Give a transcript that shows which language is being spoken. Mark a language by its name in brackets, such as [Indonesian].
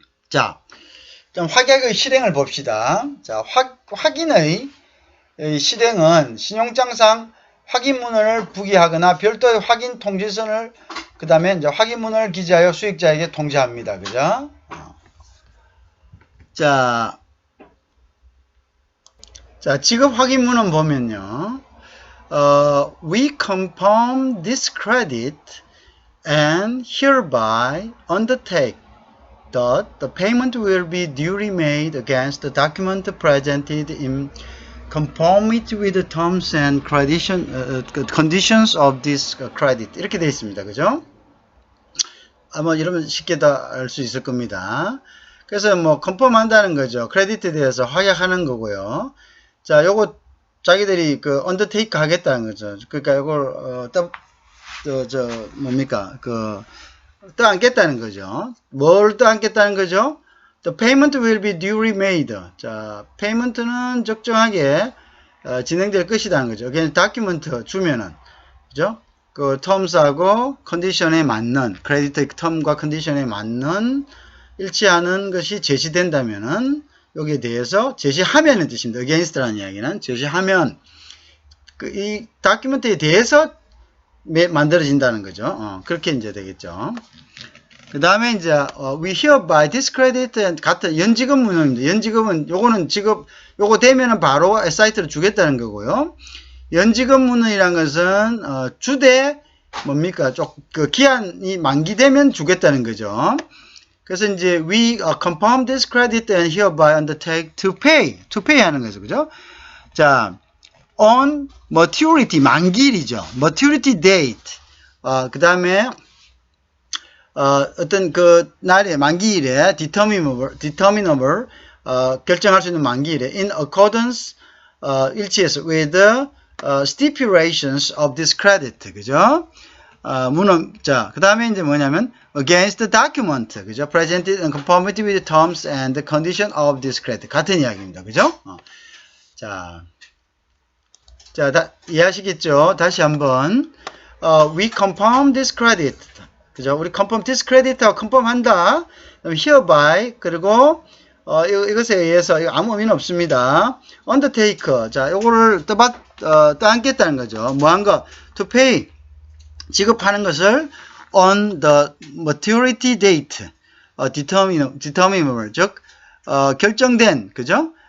[Korean] 자, 좀 확약의 실행을 봅시다. 자, 확인의 실행은 신용장상 확인문을 부기하거나 별도의 확인 통지선을 그 다음에 이제 확인문을 기재하여 수익자에게 통지합니다. 그죠? 자, 지급 확인문은 보면요. [English] We confirm this credit and hereby undertake that the payment will be duly made against the document presented in conformity with the terms and conditions of this credit. [Korean] 이렇게 되어 있습니다. 그죠? 아마 이러면 쉽게 다 알 수 있을 겁니다. 그래서 뭐 컨펌 한다는 거죠. 크레디트에 대해서 확약하는 거고요. 자, 요거 자기들이 그 언더테이크 하겠다는 거죠. 그러니까 요걸 뭡니까? 떠안겠다는 거죠. 뭘 떠안겠다는 거죠? [English] The payment will be duly made. [Korean] 자, 페이먼트는 적정하게 진행될 것이라는 거죠. 그냥 다큐멘트 주면은 그죠? 그 텀스하고 컨디션에 맞는 크레디트 텀과 컨디션에 맞는 일치하는 것이 제시된다면은 여기에 대해서 제시하면은 뜻입니다. [English] against [Korean] 라는 이야기는 제시하면 이 다큐멘트에 대해서 만들어진다는 거죠. 그렇게 이제 되겠죠. 그 다음에 이제 [English] we hereby discredit and [Korean] 같은 연지급 문헌입니다. 연지급은 요거는 지급 요거 되면은 바로 사이트로 주겠다는 거고요. 연지급 문헌이란 것은 주되 뭡니까? 그 기한이 만기되면 주겠다는 거죠. 그래서 이제 [English] we confirm this credit and hereby undertake to pay [Korean] 하는 거죠. 그죠? 자, [English] on maturity [Korean] 만기일이죠. [English] maturity date. [Korean] 그 다음에 어떤 그 날에 만기일에 [English] determinable [Korean] 결정할 수 있는 만기일에 [English] in accordance [Korean] 일치해서 [English] with the stipulations of this credit. [Korean] 그죠? 자, 그 다음에 이제 뭐냐면, [English] against the document, [Korean] 그죠? [English] presented in conformity with the terms and the condition of this credit. [Korean] 같은 이야기입니다. 그죠? 자, 이해하시겠죠? 다시 한번, [English] we confirm this credit. [Korean] 그죠? 우리 [English] confirm this credit [Korean] 하고 confirm 한다. [English] hereby, [Korean] 그리고, 이것에 의해서, 이거 아무 의미는 없습니다. [English] undertake. [Korean] 자, 요거를 떠안겠다는 거죠. 뭐 한 거? [English] to pay. [Korean] 지급하는 것을 [English] on the maturity date, determinable, [Korean] 즉, 결정된, 그죠?